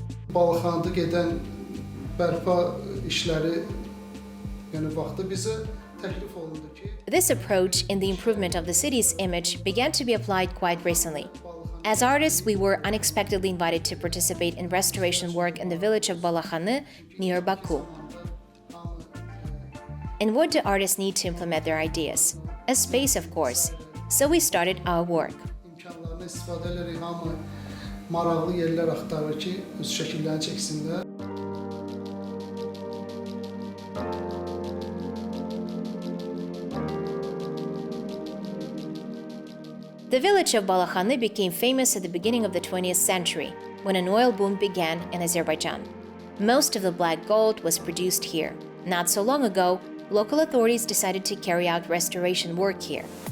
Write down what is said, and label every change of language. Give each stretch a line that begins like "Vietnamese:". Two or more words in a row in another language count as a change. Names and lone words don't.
Azerbaijani: Balıqxanada gedən bərpa işləri vaxtı bizə təklif olundu ki,
English: This approach in the improvement of the city's image began to be applied quite recently. As artists, we were unexpectedly invited to participate in restoration work in the village of Balakhany near Baku. And what do artists need to implement their ideas? A space, of course. So we started our work.
Azerbaijani: imkanlarını istifadə edərək hamı maraqlı yerlər axtarır ki, öz şəkillərini çəksinlər.
English: The village of Balakhany became famous at the beginning of the 20th century, when an oil boom began in Azerbaijan. Most of the black gold was produced here. Not so long ago, local authorities decided to carry out restoration work here.